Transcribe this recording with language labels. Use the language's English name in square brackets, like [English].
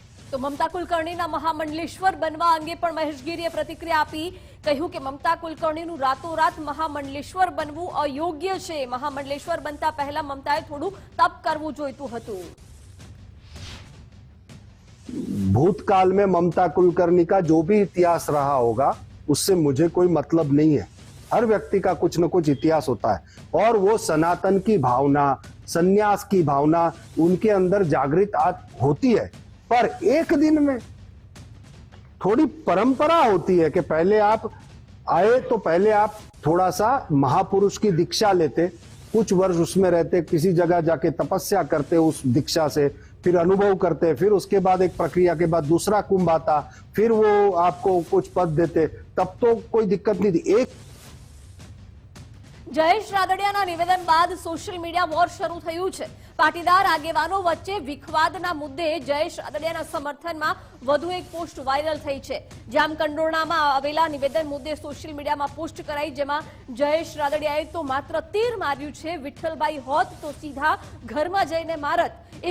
[Gujarati] તો મમતા કુલકર્ણીના મહામંડલેશ્વર બનવા અંગે પણ મહેશ ગીરીએ પ્રતિક્રિયા આપી। કહ્યું કે મમતા કુલકર્ણીનું રાતોરાત મહામંડલેશ્વર બનવું અયોગ્ય છે। મહામંડલેશ્વર બનતા પહેલા મમતાએ થોડું તપ કરવું જોઈતું હતું। [Hindi] भूतकाल में ममता कुलकर्णी का जो भी इतिहास रहा होगा उससे मुझे कोई मतलब नहीं है। हर व्यक्ति का कुछ न कुछ इतिहास होता है और वो सनातन की भावना, संन्यास की भावना उनके अंदर जागृत होती है। पर एक दिन में थोड़ी परंपरा होती है कि पहले आप आए तो पहले आप थोड़ा सा महापुरुष की दीक्षा लेते, कुछ वर्ष उसमें रहते, किसी जगह जाके तपस्या करते उस दीक्षा से, फिर अनुभव करते, फिर उसके बाद एक प्रक्रिया के बाद दूसरा कुंभ आता, फिर वो आपको कुछ पद देते, तब तो कोई दिक्कत नहीं थी। एक [Gujarati] જયેશ રાદડિયાના નિવેદન બાદ સોશિયલ મીડિયા વોર શરૂ થયું છે। પાટીદાર આગેવાનો વચ્ચે વિખવાદના મુદ્દે જયેશ રાદડિયાના સમર્થનમાં વધુ એક પોસ્ટ વાયરલ થઈ છે। જામકંડોરણામાં આવેલા નિવેદન મુદ્દે સોશિયલ મીડિયામાં પોસ્ટ કરાઈ, જેમાં જયેશ રાદડિયાએ તો માત્ર તીર માર્યું છે, વિઠ્ઠલભાઈ હોત તો સીધા ઘરમાં જઈને મારત।